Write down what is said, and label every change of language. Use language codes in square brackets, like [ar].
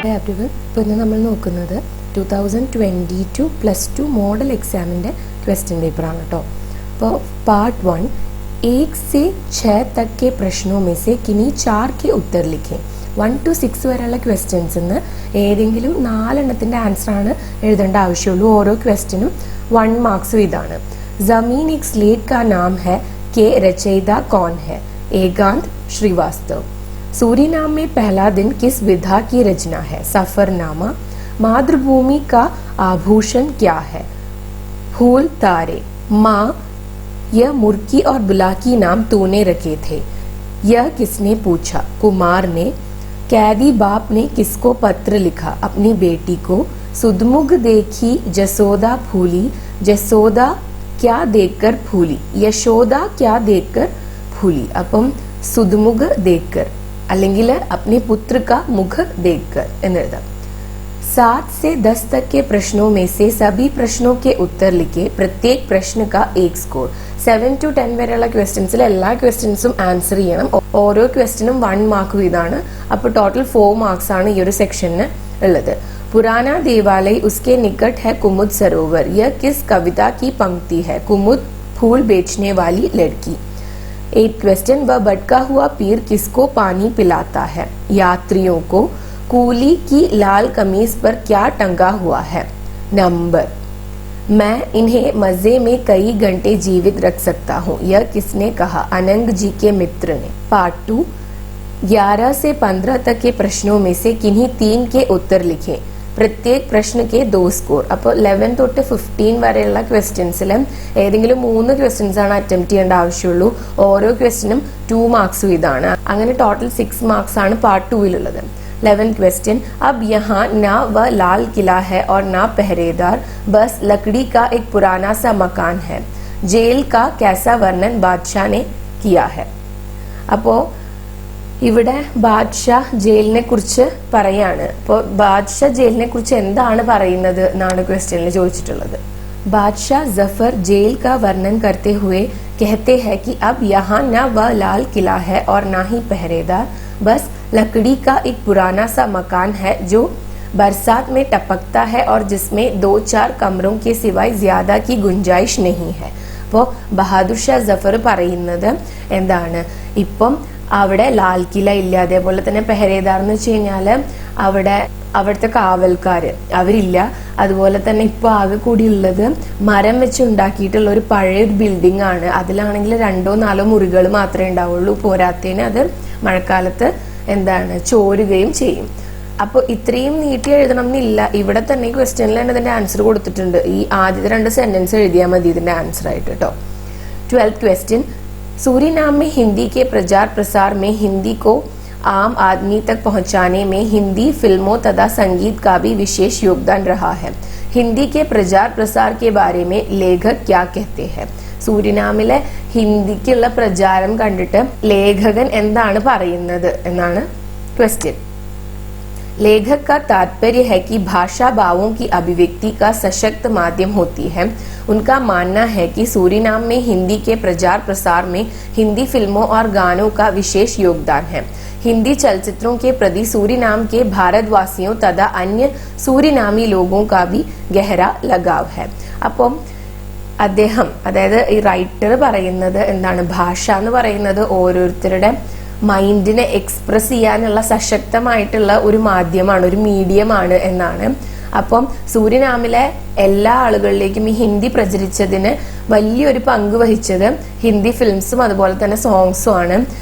[ml] ഇപ്പോൾ ഇന്ന് നമ്മൾ നോക്കുന്നത് 2022 +2 മോഡൽ എക്സാമിൻ്റെ ക്വസ്റ്റ്യൻ പേപ്പറാണ് കേട്ടോ. അപ്പോൾ പാർट [hi] 1 1 से 6 तक के प्रश्नों में से किन्हीं 4 के उत्तर लिखें. [ml] 1 to 6 വരെയുള്ള ക്വസ്റ്റ്യൻസ് നിന്ന് ഏതെങ്കിലും 4 എണ്ണത്തിൻ്റെ ആൻസറാണ് എഴുതേണ്ട ആവശ്യമുള്ളൂ. ഓരോ ക്വസ്റ്റ്യനും 1 മാർക്സ് ഇതാണ്. [hi] जमीन एक स्लेट का नाम है के रचयिता कौन है? एकांत श्रीवास्तव. सूरीनाम में पहला दिन किस विधा की रचना है? सफरनामा. मातृभूमि का आभूषण क्या है? फूल तारे. माँ, यह मुर्की और बुलाकी नाम तूने रखे थे, यह किसने पूछा? कुमार ने. कैदी बाप ने किसको पत्र लिखा? अपनी बेटी को. सुधमुग देखी जसोदा फूली, जसोदा क्या देखकर फूली? यशोदा क्या देखकर फूली? [ml] അപ്പം സുധുമുഖ [hi] देखकर [ml] അല്ലെങ്കിൽ [hi] अपने पुत्र का मुख देखकर [ml] എന്ന് എഴുതാം. [hi] 7 से 10 तक के प्रश्नों में से सभी प्रश्नों के उत्तर लिखे. प्रत्येक प्रश्न का 1 स्कोर. [ml] 7 to 10 വരെയുള്ള ക്വസ്റ്റ്യൻസിൽ എല്ലാ ക്വസ്റ്റ്യൻസും ആൻസർ ചെയ്യണം. ഓരോ ക്വസ്റ്റ്യനും 1 മാർക്ക് വീതമാണ്. അപ്പോൾ ടോട്ടൽ 4 മാർക്സ് ആണ് ഈ ഒരു സെക്ഷന് ഉള്ളത്. [hi] पुराना देवालय, उसके निकट है कुमुद सरोवर, यह किस कविता की पंक्ति है? कुमुद फूल बेचने वाली लड़की. 8 क्वेश्चन, वह भटका हुआ पीर किसको पानी पिलाता है? यात्रियों को. कूली की लाल कमीज पर क्या टंगा हुआ है? नंबर. मैं इन्हें मजे में कई घंटे जीवित रख सकता हूँ, यह किसने कहा? अनंग जी के मित्र ने. पार्ट 2 11 से 15 तक के प्रश्नों में से किन्हीं 3 के उत्तर लिखें. പ്രത്യേക പ്രശ്നക്ക് 2 സ്കോർ. [ml] അപ്പോൾ 11 തൊട്ട് 15 വരെയുള്ള ക്വസ്റ്റ്യൻസിൽ ഏതെങ്കിലും 3 ക്വസ്റ്റ്യൻസ് ആണ് അറ്റംപ്റ്റ് ചെയ്യേണ്ട ആവശ്യമുള്ളൂ. ഓരോ ക്വസ്റ്റ്യനും 2 മാർക്സ് ഇതാണ്. അങ്ങനെ ടോട്ടൽ 6 മാർക്സ് ആണ് പാർട്ട് 2 [hi] 11th क्वेश्चन, अब यहाँ ना वह लाल किला है और ना पहरेदार, बस लकड़ी का एक पुराना सा मकान है. जेल का कैसा वर्णन बादशाह ने किया है? [ml] അപ്പോൾ ഇവിടെ ബാദ്ഷാ ജയിലിനെ കുറിച്ച് പറയാണ്. അപ്പോൾ ബാദ്ഷാ ജയിലിനെ കുറിച്ച് എന്താണ് പറയുന്നത് എന്നാണ് ക്വസ്റ്റ്യനിൽ ചോദിച്ചിട്ടുള്ളത്. [hi] बादशाह जफर जेल का वर्णन करते हुए कहते हैं कि अब यहाँ न वह लाल किला है और ना ही पहरेदार, बस लकड़ी का एक पुराना सा मकान है जो बरसात में टपकता है और जिसमें 2-4 कमरों के सिवाय ज्यादा की गुंजाइश नहीं है. [ml] അപ്പോൾ ബഹാദുർ ഷാ ജഫർ പറയുന്നത് എന്താണ്? ഇപ്പം അവിടെ ലാൽ കില ഇല്ല, അതേപോലെ തന്നെ പെഹരേദാർ എന്ന് വെച്ച് കഴിഞ്ഞാല് അവിടുത്തെ കാവൽക്കാര് അവരില്ല. അതുപോലെ തന്നെ ഇപ്പൊ ആകെ കൂടി ഉള്ളത് മരം വെച്ച് ഉണ്ടാക്കിയിട്ടുള്ള ഒരു പഴയ ഒരു ബിൽഡിംഗ് ആണ്. അതിലാണെങ്കിൽ 2-4 മുറികൾ മാത്രമേ ഉണ്ടാവുള്ളൂ. പോരാത്തതിന് അത് മഴക്കാലത്ത് ചോരുകയും ചെയ്യും. അപ്പോൾ ഇത്രയും നീട്ടി എഴുതണം എന്നില്ല. ഇവിടെ തന്നെ ക്വസ്റ്റ്യനിൽ തന്നെ ഇതിന്റെ ആൻസർ കൊടുത്തിട്ടുണ്ട്. ഈ ആദ്യത്തെ 2 സെന്റൻസ് എഴുതിയാൽ മതി ഇതിന്റെ ആൻസർ ആയിട്ട് കേട്ടോ. [hi] 12th क्वेश्चन, सूरीनाम में हिंदी के प्रचार प्रसार में हिंदी को आम आदमी तक पहुंचाने में हिंदी फिल्मों तथा संगीत का भी विशेष योगदान रहा है. हिंदी के प्रचार प्रसार के बारे में लेखक क्या कहते हैं? [ml] സൂരിനാമിലെ ഹിന്ദിക്കുള്ള പ്രചാരം കണ്ടിട്ട് ലേഖകൻ എന്താണ് പറയുന്നത് എന്നാണ് ക്വസ്റ്റ്യൻ. [hi] लेखक का तात्पर्य है कि भाषा भावों की अभिव्यक्ति का सशक्त माध्यम होती है. उनका मानना है कि सूरीनाम में हिंदी के प्रचार प्रसार में हिंदी फिल्मों और गानों का विशेष योगदान है. हिंदी चलचित्रों के प्रति सूरीनाम के भारतवासियों तथा अन्य सूरीनामी लोगों का भी गहरा लगाव है. [ml] അപ്പം അദ്ദേഹം, അതായത് ഈ റൈറ്റർ പറയുന്നത് എന്താണ്? ഭാഷ എന്ന് പറയുന്നത് ഓരോരുത്തരുടെ മൈൻഡിനെ എക്സ്പ്രസ് ചെയ്യാനുള്ള സശക്തമായിട്ടുള്ള ഒരു മാധ്യമമാണ്, ഒരു മീഡിയമാണ് എന്നാണ്. അപ്പം സൂരിനാമിലെ എല്ലാ ആളുകളിലേക്കും ഈ ഹിന്ദി പ്രചരിച്ചതിന് വലിയൊരു പങ്ക് വഹിച്ചത് ഹിന്ദി ഫിലിംസും അതുപോലെ തന്നെ സോങ്സും ആണ്.